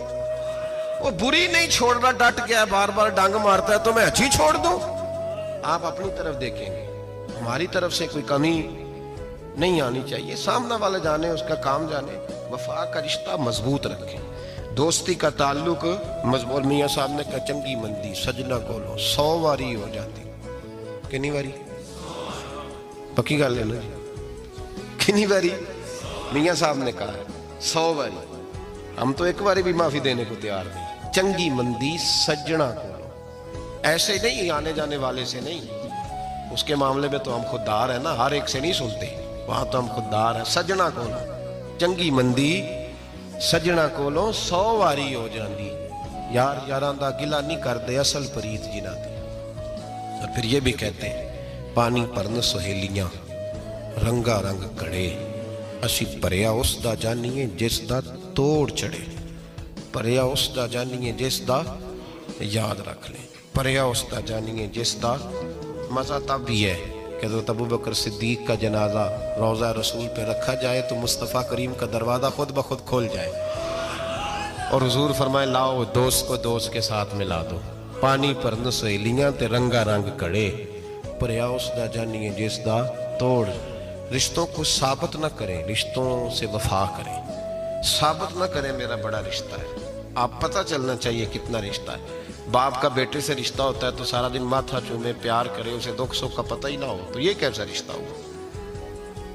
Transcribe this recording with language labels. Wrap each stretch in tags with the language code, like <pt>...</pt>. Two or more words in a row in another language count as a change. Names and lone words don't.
<ur>وہ بری نہیں چھوڑ رہا، ڈٹ گیا، بار بار ڈانگ مارتا ہے تو میں اچھی چھوڑ دوں؟ آپ اپنی طرف دیکھیں گے، ہماری طرف سے کوئی کمی نہیں آنی چاہیے، سامنا والا جانے، اس کا کام جانے۔ وفا کا رشتہ مضبوط رکھیں، دوستی کا تعلق مضبوط۔ میاں صاحب نے کہا</ur> <pa>چنگی مندی سجنا کولو 100 واری ہو جاتی، کنی واری؟ پکی گل ہے نا جی، کنی واری؟</pa> <ur>میاں صاحب نے کہا ہے 100 واری، ہم تو ایک واری بھی معافی دینے کو تیار نہیں۔</ur> <pa>چنگی مندی سجنا کولو،</pa> <ur>ایسے نہیں آنے جانے والے سے نہیں، اس کے معاملے میں تو ہم خوددار ہیں نا، ہر ایک سے نہیں سنتے، وہاں تو ہم خوددار ہیں۔</ur> <pa>سجنا کولو چنگی مندی سجنا کولو 100 واری ہو جاندی، یار یاراں دا گلا نہیں کردے اصل پریت جنہ دی۔</pa> <ur>اور پھر یہ بھی کہتے ہیں</ur> <pa>پانی پرن سہیلیاں رنگا رنگ کڑے، اسی پریا اس دا جانیے جس دا توڑ چڑھے، پریا اس دا جانیے جس دا،</pa> <ur>یاد رکھ لیں،</ur> <pa>پریا اس دا جانیے جس دا۔</pa> <ur>مزہ تب بھی ہے کہ حضرت ابو بکر صدیق کا جنازہ روضہ رسول پہ رکھا جائے تو مصطفیٰ کریم کا دروازہ خود بخود کھول جائے، اور حضور فرمائے لاؤ دوست کو دوست کے ساتھ ملا دو،</ur> <pa>پانی پرن سہیلیاں تے رنگا رنگ کڑے، پریا اس دا جانیے جس دا توڑ۔</pa> <ur>رشتوں کو ثابت نہ کریں، رشتوں سے وفا کریں، ثابت نہ کریں میرا بڑا رشتہ ہے، آپ پتہ چلنا چاہیے کتنا رشتہ ہے۔ باپ کا بیٹے سے رشتہ ہوتا ہے تو سارا دن ماتھا چومے، پیار کرے، اسے دکھ سکھ کا پتہ ہی نہ ہو، تو یہ کیسا رشتہ ہوا؟</ur>